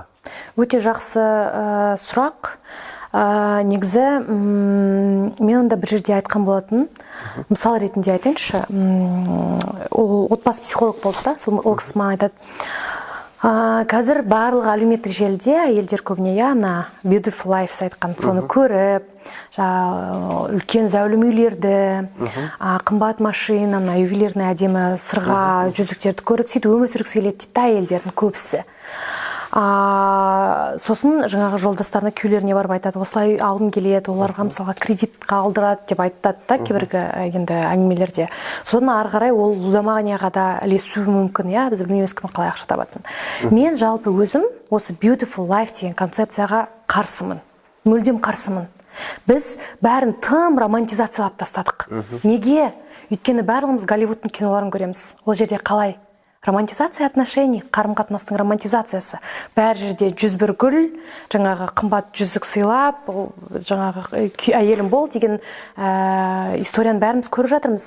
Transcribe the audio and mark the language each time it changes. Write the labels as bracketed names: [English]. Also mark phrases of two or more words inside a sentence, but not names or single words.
[Kazakh] Өте жақсы сұрақ. Негізі мен онда бір жерде айтқан болатын, мысал ретінде айтайыншы, ол отбасы психолог болды да, ол кісі маған айтады, қазір барлық әлеуметтік желіде әйелдер көбіне [English] beautiful life [Kazakh] айтқан, соны көріп, үлкен зәулім үйлерді, қымбат машина, ювелирный әдемі сырға жүзіктерді көріп, сөйтіп өмір сүргісі келеді дейді әйелдердің көбісі. Сосын жаңағы жолдастарына, күйеулеріне барып айтады, осылай алғым келеді, оларға мысалға кредитқа алдырады деп айтады да кейбіргі енді әңгімелерде. Содан ары қарай ол лудоманияға да ілесуі мүмкін, иә, біз білмейміз кім қалай ақша табатынын. Мен жалпы өзім осы [English] beautiful life [Kazakh] деген концепцияға қарсымын, мүлдем қарсымын. Біз бәрін тым романтизациялап тастадық. Неге? Өйткені барлығымыз Голливудтың киноларын көреміз. Ол жерде қалай? [Russian] Романтизация отношений, [Kazakh] қарым-қатынастың романтизациясы. Бәр жерде 101 гүл, жаңағы қымбат жүзік сыйлап, жаңағы әйелім бол деген историяны бәріміз көріп жатырмыз.